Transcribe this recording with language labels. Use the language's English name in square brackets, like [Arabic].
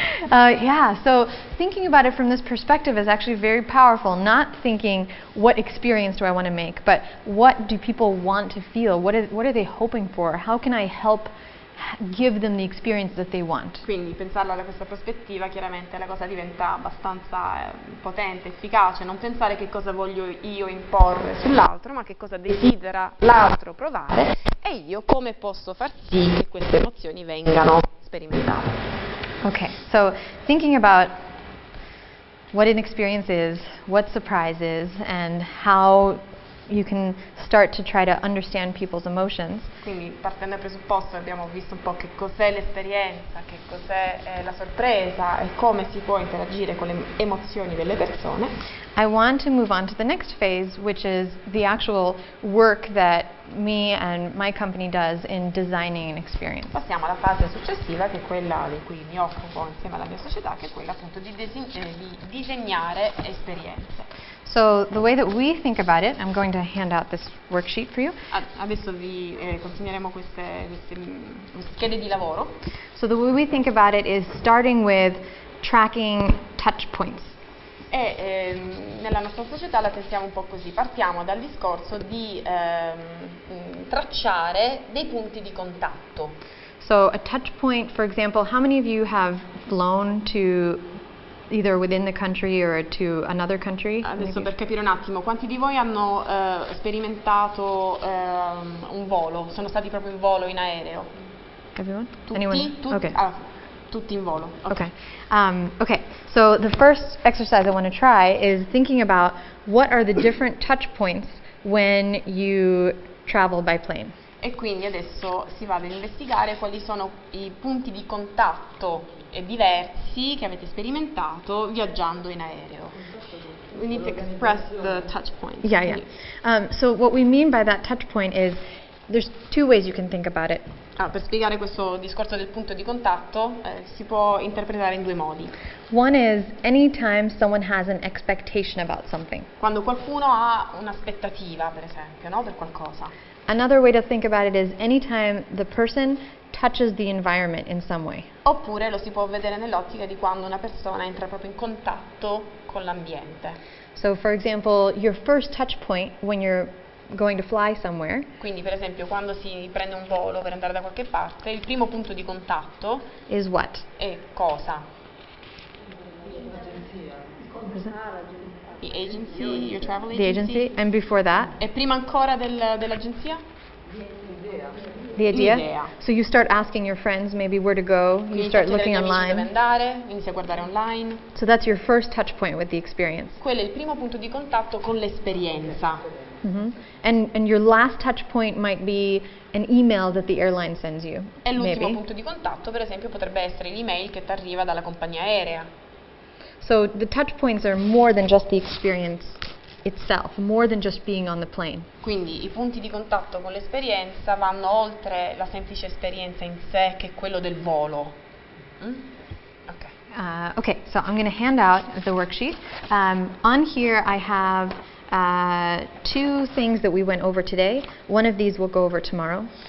[English] yeah, so thinking about it from this perspective is actually very powerful. Not thinking, what experience do I want to make, but what do people want to feel? What are they hoping for? How can I help give them the experience that they want? [Italian] Quindi pensarla da questa prospettiva, chiaramente la cosa diventa abbastanza potente, efficace, non pensare che cosa voglio io imporre sull'altro, ma che cosa desidera l'altro provare e io come posso far sì che queste emozioni vengano sperimentate. [English] Okay, so thinking about what an experience is, what surprise is, and how you can start to try to understand people's emotions. [Italian] Quindi partendo dal presupposto abbiamo visto un po' che cos'è l'esperienza, che cos'è la sorpresa e come si può interagire con le emozioni delle persone. [English] I want to move on to the next phase, which is the actual work that me and my company does in designing an experience. [Italian] Passiamo alla fase successiva, che è quella di cui mi occupo insieme alla mia società, che è quella appunto di disegnare esperienze. [English] So the way that we think about it, I'm going to hand out this worksheet for you. [Italian] Adesso vi consegneremo queste schede di lavoro. [English] So the way we think about it is starting with tracking touch points. [Italian] E nella nostra società la pensiamo un po' così, partiamo dal discorso di tracciare dei punti di contatto. [English] So a touch point, for example, how many of you have flown to either within the country or to another country? [Italian] Adesso per capire un attimo, quanti di voi hanno sperimentato un volo, sono stati proprio in volo, in aereo. [English] Everyone? [Italian] Tutti? [English] Anyone? Okay. [Italian] Tutti in volo. [English] Okay. Okay. So the first exercise I want to try is thinking about what are the different touch points when you travel by plane. [Italian] E quindi adesso si va ad investigare quali sono i punti di contatto diversi che avete sperimentato viaggiando in aereo. [English] We need to express the touch points. Yeah. So what we mean by that touch point is there's two ways you can think about it. [Italian] Per spiegare questo discorso del punto di contatto si può interpretare in due modi. [English] One is anytime someone has an expectation about something. [Italian] Quando qualcuno ha un'aspettativa, per esempio, no? Per qualcosa. [English] Another way to think about it is anytime the person touches the environment in some way. [Italian] Oppure lo si può vedere nell'ottica di quando una persona entra proprio in contatto con l'ambiente. [English] So for example, your first touch point when you're going to fly somewhere [Italian] Quindi per esempio quando si prende un volo per andare da qualche parte, il primo punto di contatto [English] is what? [Italian] è cosa? [English] The agency, your travel agency. The agency. And before that? [Italian] E prima ancora dell'agenzia? [English] The idea. [Italian] L'idea. [English] So you start asking your friends maybe where to go. You [Italian] Quindi [English] start [Italian] chiedere [English] looking [Italian] agli amici dove [English] online. [Italian] andare, inizi a guardare online. [English] So that's your first touch point with the experience. [Italian] Quello è il primo punto di contatto con l'esperienza. [English] And your last touch point might be an email that the airline sends you. [Italian] E l'ultimo [English] Maybe. [Italian] punto di contatto, per esempio, potrebbe essere l'email che ti arriva dalla compagnia aerea. [English] So the touch points are more than just the experience itself, more than just being on the plane. [Italian] Quindi i punti di contatto con l'esperienza vanno oltre la semplice esperienza in sé, che è quello del volo. [English] Okay, so I'm going to hand out the worksheet. On here I have two things that we went over today. One of these we'll go over tomorrow.